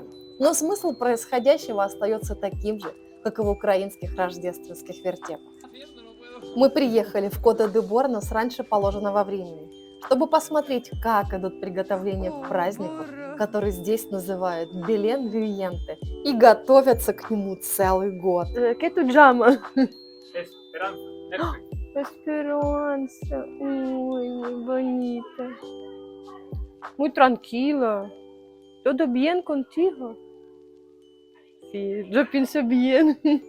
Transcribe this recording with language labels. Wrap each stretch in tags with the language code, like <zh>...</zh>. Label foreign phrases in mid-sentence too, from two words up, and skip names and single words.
<ru>Но смысл происходящего остается таким же, как и в украинских рождественских вертепах. Мы приехали в Кота-де-Борно с раньше положенного времени, чтобы посмотреть, как идут приготовления к празднику, который здесь называют Белен Виенте, и готовятся к нему целый год.</ru> <es>¿Qué tu llama? Esperanza. Uy, muy bonita. Muy tranquila. ¿Todo bien contigo? Sí, yo pienso bien.</es>